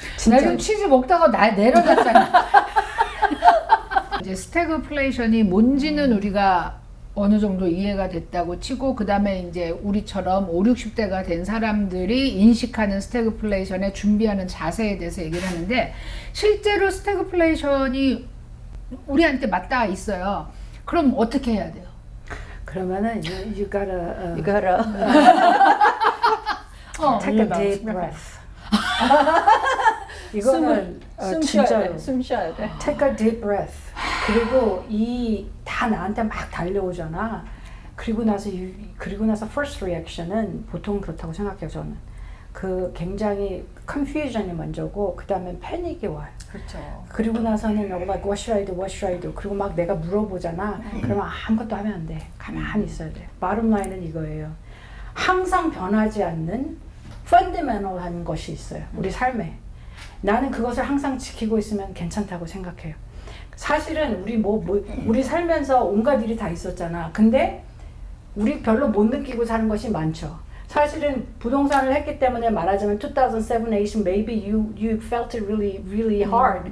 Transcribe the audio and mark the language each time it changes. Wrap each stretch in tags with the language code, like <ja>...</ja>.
<ko>나 지금 치즈 먹다가 내려놨잖아. 이제 스태그플레이션이 뭔지는 우리가 어느 정도 이해가 됐다고 치고, 그 다음에 이제 우리처럼 5, 60대가 된 사람들이 인식하는 스태그플레이션에 준비하는 자세에 대해서 얘기를 하는데, 실제로 스태그플레이션이 우리한테 맞닿아 있어요. 그럼 어떻게 해야 돼요? 그러면은</ko> <en>you gotta take a deep breath.</en> <ko>이거는 숨 진짜로 숨 쉬어야 돼.</ko> <en>take a deep breath.</en> <ko>그리고 이 다 나한테 막 달려오잖아. 그리고 나서 first reaction은 보통 그렇다고 생각해요, 저는. 그 굉장히 confusion이 먼저고 그 다음에 패닉이 와요. 그렇죠. 그리고 나서는</ko> <en>like what should I do, what should I do.</en> <ko>그리고 막 내가 물어보잖아. 그러면 아무것도 하면 안 돼. 가만히 있어야 돼. bottom line은 이거예요. 항상 변하지 않는 fundamental한 것이 있어요. 우리 삶에. 나는 그것을 항상 지키고 있으면 괜찮다고 생각해요. 사실은 우리 살면서 온갖 일이 다 있었잖아. 근데 우리 별로 못 느끼고 사는 것이 많죠. 사실은 부동산을 했기 때문에 말하자면</ko> <en>2007, 8 maybe you felt it really hard.</en>